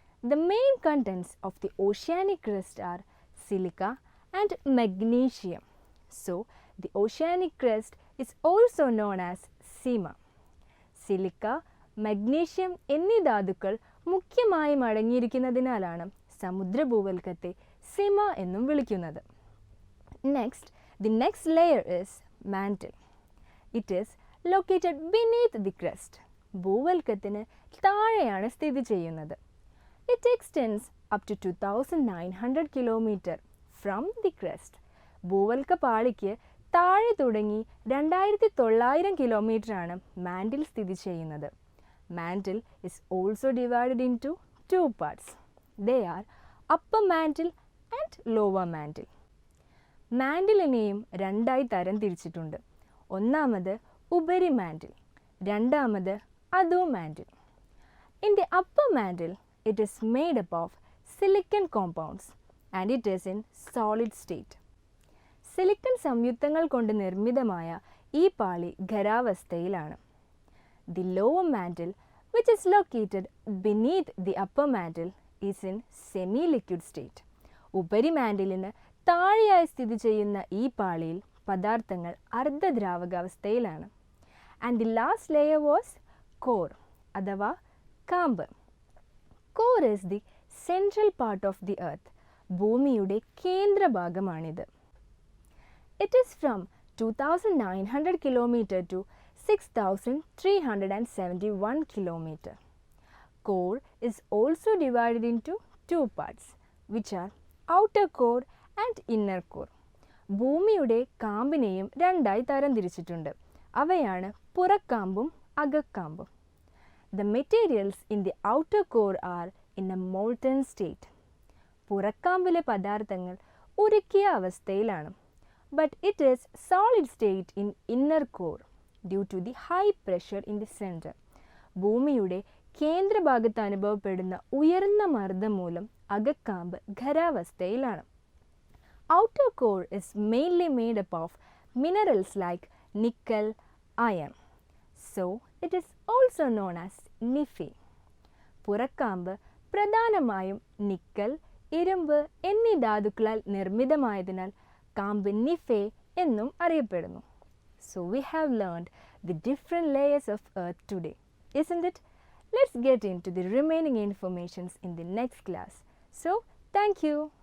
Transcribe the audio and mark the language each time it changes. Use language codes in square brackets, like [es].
[en] The main contents of the oceanic crust are silica and magnesium. So, the oceanic crust is also known as sima. [ml] Silica, magnesium എന്നീ ധാതുക്കൾ മുഖ്യമായും അടങ്ങിയിരിക്കുന്നതിനാലാണ് സമുദ്രഭൂവൽക്കത്തെ സിമ എന്നും വിളിക്കുന്നത്. [en] The next layer is mantle. It is located beneath the crust. [ml] ഭൂവൽക്കത്തിന് താഴെയാണ് സ്ഥിതി ചെയ്യുന്നത്. [en] It extends up to 2,900 km from the crust. [ml] ഭൂവൽക്ക പാളിക്ക് താഴെ തുടങ്ങി 2,900 കിലോമീറ്ററാണ് മാൻറ്റിൽ സ്ഥിതി ചെയ്യുന്നത്. [en] Mantle is also divided into two parts. They are upper mantle and lower mantle. [ml] മാൻറ്റിലിനെയും രണ്ടായി തരം തിരിച്ചിട്ടുണ്ട്. ഒന്നാമത് ഉപരി മാൻറ്റിൽ, രണ്ടാമത് അധോ mantle. [en] In the upper mantle, it is made up of silicon compounds and it is in solid state. [ml] Silicon സംയുക്തങ്ങൾ കൊണ്ട് നിർമ്മിതമായ ഈ പാളി ഖരാവസ്ഥയിലാണ്. [en] The lower mantle, which is located beneath the upper mantle, is in semi-liquid state. [ml] ഉപരി മാൻറ്റിലിന് താഴെയായി സ്ഥിതി ചെയ്യുന്ന ഈ പാളിയിൽ പദാർത്ഥങ്ങൾ അർദ്ധദ്രാവകാവസ്ഥയിലാണ്. [en] And the last layer was core [ml] അഥവാ കാമ്പ്. [en] Core is the central part of the earth. [ml] ഭൂമിയുടെ കേന്ദ്രഭാഗമാണിത്. [en] It is from 2,900 km to 6,371 km. Core is also divided into two parts, which are outer core and inner core. [ml] ഭൂമിയുടെ കാമ്പിനെയും രണ്ടായി തരം തിരിച്ചിട്ടുണ്ട്. അവയാണ് പുറക്കാമ്പും അകക്കാമ്പും. [en] The materials in the outer core are in a molten state. [ml] പുറക്കാമ്പിലെ പദാർത്ഥങ്ങൾ ഉരുക്കിയ അവസ്ഥയിലാണ്. [en] But it is solid state in inner core due to the high pressure in the center. [ml] ഭൂമിയുടെ കേന്ദ്രഭാഗത്ത് അനുഭവപ്പെടുന്ന ഉയർന്ന മർദ്ദം മൂലം അകക്കാമ്പ് ഖരാവസ്ഥയിലാണ്. [en] Outer core is mainly made up of minerals like nickel, iron. So, it is also known as Nife. [ml] പുറക്കാമ്പ് പ്രധാനമായും nickel, ഇരുമ്പ് എന്നീ ധാതുക്കളാൽ നിർമ്മിതമായതിനാൽ കാമ്പ് നിഫെ എന്നും അറിയപ്പെടുന്നു. [en] So we have learned the different layers of earth today, isn't it? Let's get into the remaining informations in the next class. So, thank you.